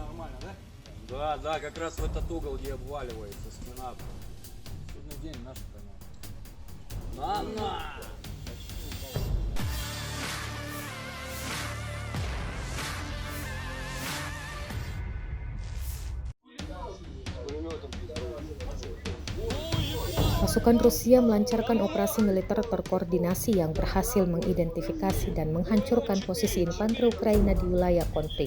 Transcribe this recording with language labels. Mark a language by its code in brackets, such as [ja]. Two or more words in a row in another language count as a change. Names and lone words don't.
[ru] нормально, да? Да, да, как раз в этот угол, где обваливается спина. Сегодня день наш поймал. На! [id] Pasukan Rusia melancarkan operasi militer terkoordinasi yang berhasil mengidentifikasi dan menghancurkan posisi infanteri Ukraina di wilayah konflik.